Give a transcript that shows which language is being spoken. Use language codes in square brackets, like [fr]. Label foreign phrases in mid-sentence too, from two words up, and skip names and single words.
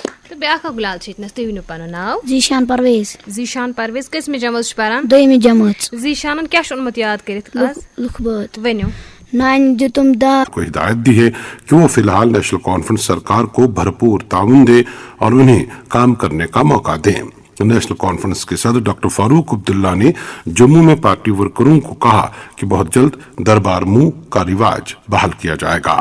[ks] تو بیاکھ گلال چھتنس تُہۍ ؤنِو پنُن ناو؟ ذیشان پرویز. ذیشان پرویز کٔژمہِ جمٲژ چھُ پران؟ دویمہِ جمٲژ. ذیشانن کیٛاہ چھُ اوٚنمُت یاد کٔرِتھ آز؟ لُکھ بٲتھ. ؤنِو. نانہِ دِتُم دَب. [ur] کو ہدایت دی ہے کہ وہ فی الحال نیشنل کانفرنس سرکار کو بھرپور تعاون دے اور انہیں کام کرنے کا موقع دیں. نیشنل کانفرنس کے صدر ڈاکٹر فاروق عبداللہ نے جموں میں پارٹی ورکروں کو کہا کہ بہت جلد دربار منہ کا رواج بحال کیا جائے گا.